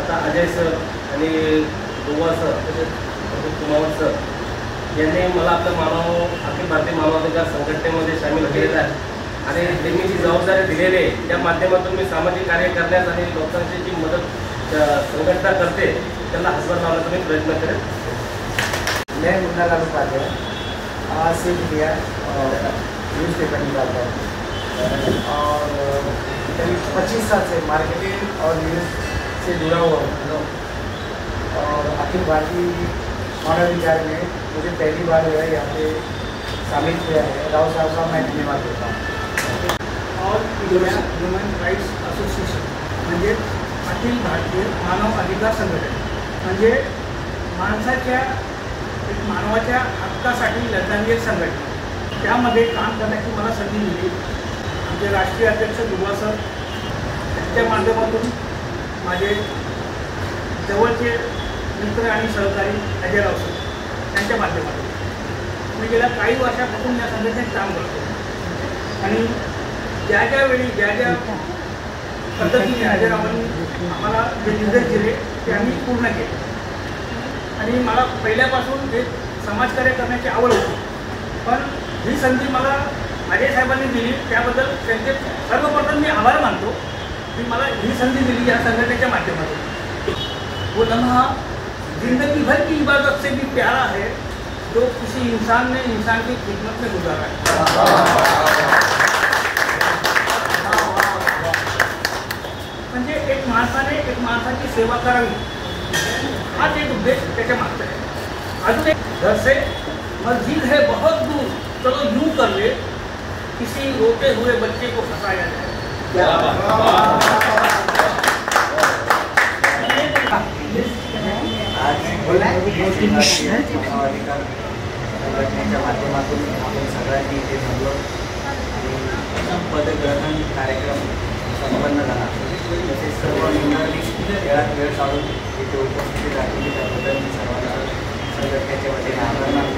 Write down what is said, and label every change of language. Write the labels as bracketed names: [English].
[Marathi] आता अजय सर आणि दुवा सर तसेच प्रदीप कुमावत सर यांनी मला आपल्या अखिल भारतीय मानवाधिकार संघटनेमध्ये सामील केलेलं आहे आणि त्यांनी जी जबाबदारी दिलेली आहे त्या माध्यमातून मी सामाजिक कार्य करण्यास आणि लोकांची जी मदत संघटना करते त्यांना हातभार लावण्याचा मी प्रयत्न करेन। [Hindi] मैं मुन्नालाल उपाध्याय आज से इंडिया न्यूज़ पेपर निकालता हूँ और करीब 25 साल से मार्केटिंग और न्यूज़ से जुड़ा हुआ हूँ और अखिल भारतीय मानवाधिकार में मुझे पहली बार जो है यहाँ पे शामिल किया है। राव साहब का मैं धन्यवाद देता हूँ। [Marathi] All India human rights association म्हणजे अखिल भारतीय मानव अधिकार संघटना, म्हणजे माणसाच्या एक मानवाच्या हक्कासाठी लढणारी एक संघटना, त्यामध्ये काम करण्याची मला संधी दिली। आमचे राष्ट्रीय अध्यक्ष दुवा सर यांच्या माध्यमातून माझे जवळचे मित्र आणि सहकारी अजयराव सर यांच्या माध्यमातून मी गेल्या काही वर्षापासून या संघटनेत काम करतो आणि ज्या ज्या पद्धतीने अजयरावांनी आम्हाला जे निर्देश दिले ते आम्ही पूर्ण केले आणि मला पहिल्यापासून एक समाजकार्य करण्याची आवड होती, पण ही संधी मला अजय साहेबांनी दिली त्याबद्दल त्यांचे सर्वप्रथम मी आभार मानतो की मला ही संधी दिली या संघटनेच्या माध्यमातून। [Hindi] वो लम्हा जिंदगी भर की इबादत से भी प्यारा है जो किसी इंसान ने इंसान की खिदमत में गुजारा है। [Marathi] म्हणजे एक माणसाने एक माणसाची सेवा करावी हाच एक उद्देश त्याच्या मागचा आहे। अजून एक [Hindi] घर से मस्जिद है बहुत दूर चलो यूं कर ले किसी रोते हुए बच्चे को फंसाया जाए। [Marathi] आज अधिकार संघटनेच्या माध्यमातून आपण सगळ्यांनी इथे जमलो आणि पदग्रहण कार्यक्रम संपन्न झाला। तसेच सर्व मंडळांनी वेळात वेळ काढून इथे उपस्थिती दाखवली त्याबद्दल मी सर्वांना संघटनेच्या वतीने आभार मानतो।